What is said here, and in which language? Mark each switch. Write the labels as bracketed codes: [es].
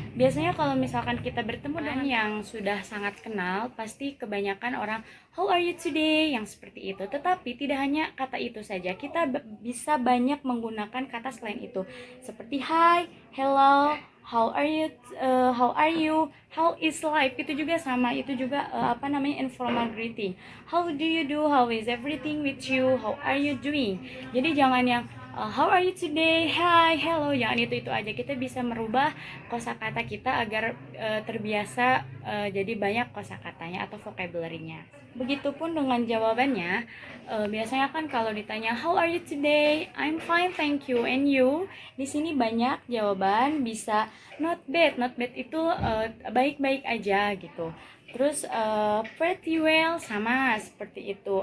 [id] Biasanya kalau misalkan kita bertemu dengan yang sudah sangat kenal, pasti kebanyakan orang [en] how are you today [id] yang seperti itu. Tetapi tidak hanya kata itu saja, kita bisa banyak menggunakan kata selain itu, seperti [en] hi, hello, how are you, how is life. [id] Itu juga sama, itu juga informal greeting. [en] How do you do, how is everything with you, how are you doing. [id] Jadi jangan yang [en] how are you today, hi, hello, [id] jangan itu aja. Kita bisa merubah kosakata kita agar terbiasa jadi banyak kosakatanya atau vocabulary-nya. Begitupun dengan jawabannya. Biasanya kan kalau ditanya [en] how are you today, I'm fine, thank you, and you. [id] Di sini banyak jawaban, bisa [en] not bad. Not bad [id] itu baik-baik aja gitu. Terus [en] pretty well [id] sama seperti itu.